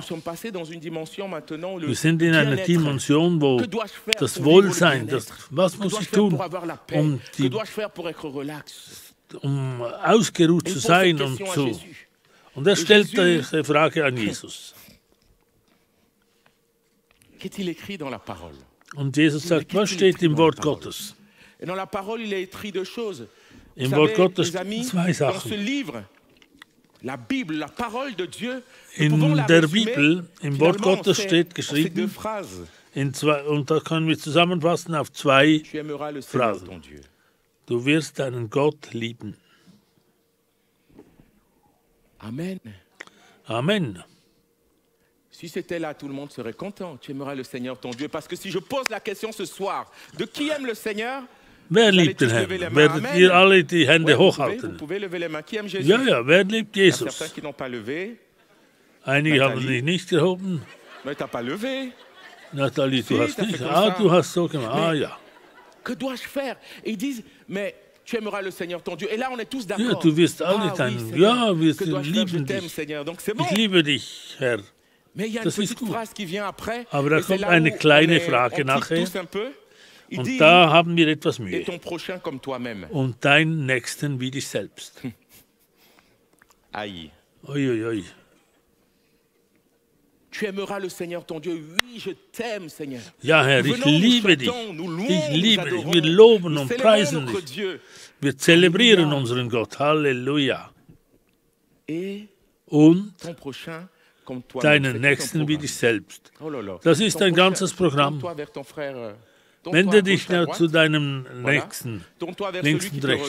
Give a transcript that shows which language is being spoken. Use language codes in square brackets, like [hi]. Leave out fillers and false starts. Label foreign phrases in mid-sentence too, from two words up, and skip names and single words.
[de] Wir sind in einer Dimension, wo das Wohlsein, was muss ich tun, um ausgeruht zu sein und er stellt diese Frage an Jesus. Und Jesus sagt, was steht im Wort Gottes? Im Wort Gottes 2 Sachen. [fr] La Bible, la parole de Dieu, [de] in der Bibel, im Wort Gottes steht geschrieben, und da können wir zusammenfassen auf 2 Phrasen. Du wirst deinen Gott lieben. Amen. Amen. [fr] Si c'était là, tout le monde serait content. Tu aimeras le Seigneur ton Dieu. Parce que si je pose la question ce soir, de qui aime le Seigneur? [de] Wer liebt den Herrn? Werdet ihr alle die Hände hochhalten? Ja, ja, wer liebt Jesus? Einige haben sich nicht gehoben. Nathalie, du hast nicht. Ah, du hast so gemacht. Ah, ja. [fr] Que dois-je faire? Et ils disent, mais tu aimeras le Seigneur ton Dieu. Et là, on est tous d'accord. [de] Ja, du wirst alle deinen. Ja, wir lieben dich. Ich liebe dich, Herr. Das ist gut. Aber da kommt eine kleine Frage nachher. Und da haben wir etwas Mühe. Und deinen Nächsten wie dich selbst. Aïe. Oi, oi, oi. [fr] Tu aimeras le Seigneur ton Dieu. Oui, je t'aime, Seigneur. [de] Ja, Herr, ich liebe dich. Ich liebe dich. Wir loben und preisen dich. Wir zelebrieren unseren Gott. Halleluja. Und deinen Nächsten wie dich selbst. Das ist ein ganzes Programm. Wende dich zu deinem Nächsten, links und rechts.